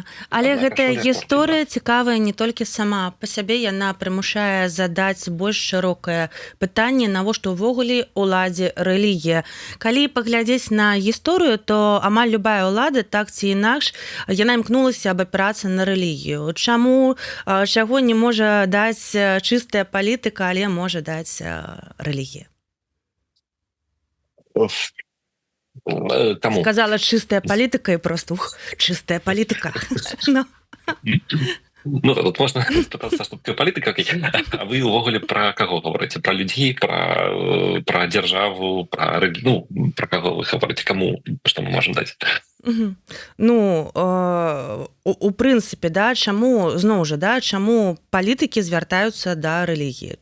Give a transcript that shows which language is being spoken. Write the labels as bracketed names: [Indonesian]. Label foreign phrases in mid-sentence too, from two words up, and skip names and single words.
[Belarusian] Але гэтая гісторыя цікавая не толькі сама па сябе, яна прымушае задаць больш шырокае пытанне, навошта ўвогуле уладзе рэлігія. Калі паглядзець на гісторыю, то амаль любая ўлада, так ці інакш, яна імкнулася абапірацца на рэлігію. Чаго не можа даць чыстая палітыка, але можа даць рэлігія? Кому? [Russian] Сказала чистая политика и просто чистая политика. [Belarusian] Ну, тут можна спытацца, што такое палітыка, а вы ўвогуле пра каго гаворыце? Пра людзей, пра дзяржаву, пра каго вы гаворыце, каму, што мы можам даць? Ну, у прынцыпе, чаму, зноў жа, чаму палітыкі звяртаюцца да рэлігіі?